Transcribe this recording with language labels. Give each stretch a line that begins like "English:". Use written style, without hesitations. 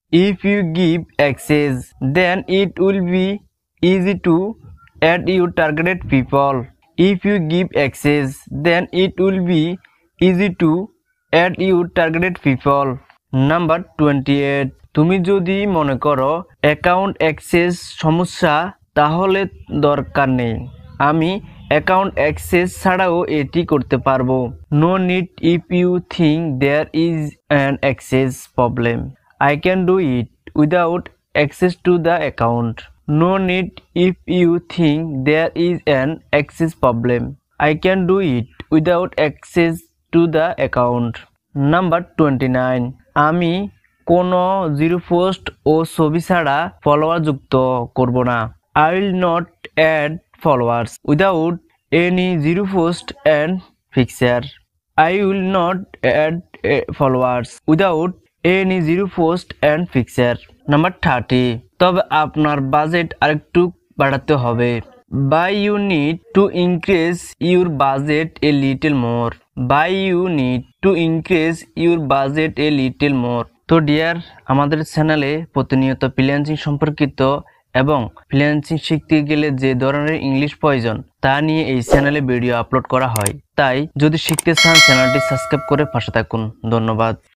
English: If you give access, then it will be easy to add your targeted people. If you give access, then it will be easy to add your targeted people. Number 28.
Bangla: তুমি যদি মনে করো account access সমস্যা, তাহলে দরকার নেই, আমি account access ছাড়াও এটি করতে পারবো।
English: No need if you think there is an access problem. I can do it without access to the account. No need if you think there is an access problem. I can do it without access to the account. Number 29.
Bangla: আমি কোনো zero post ও ছবি ছাড়া follower যুক্ত করব না।
English: I will not add followers without any zero post and picture. I will not add followers without any zero post and picture. Number 30.
Bangla: তবে আপনার budget আরেকটু বাড়াতে হবে।
English: Buy you need to increase your budget a little more. Buy you need to increase your budget a little more.
Bangla: তো deer, আমাদের চ্যানেলে প্রতিনিয়ত freelancing সম্পর্কিত এবং ফ্রিল্যান্সিং শিখতে গেলে যে ধরনের ইংলিশ প্রয়োজন তা নিয়ে এই চ্যানেলে ভিডিও আপলোড করা হয়। তাই যদি শিখতে চান চ্যানেলটি সাবস্ক্রাইব করে পাশে থাকুন। ধন্যবাদ।